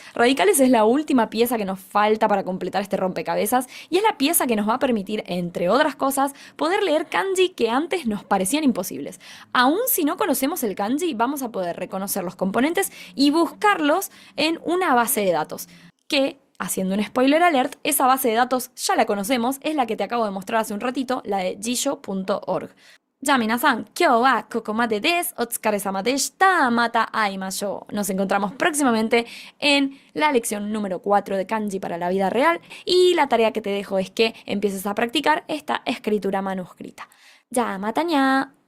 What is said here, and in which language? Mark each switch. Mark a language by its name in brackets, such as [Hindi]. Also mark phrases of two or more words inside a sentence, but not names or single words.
[Spanish] Radicales es la última pieza que nos falta para completar este rompecabezas y es la pieza que nos va a permitir, entre otras cosas, poder leer kanji que antes nos parecían imposibles. Aún si no conocemos el kanji, vamos a poder reconocer los componentes y buscarlos en una base de datos que, haciendo un [English] spoiler alert, [Spanish] esa base de datos ya la conocemos, es la que te acabo de mostrar hace un ratito, la de jisho.org. Ya, [Japanese] 皆さん、今日はここまでです。お疲れ様でした. また会いましょう. [Spanish] Nos encontramos próximamente en la lección número 4 de kanji para la vida real y la tarea que te dejo es que empieces a practicar esta escritura manuscrita. [Japanese] Ya, またにゃ.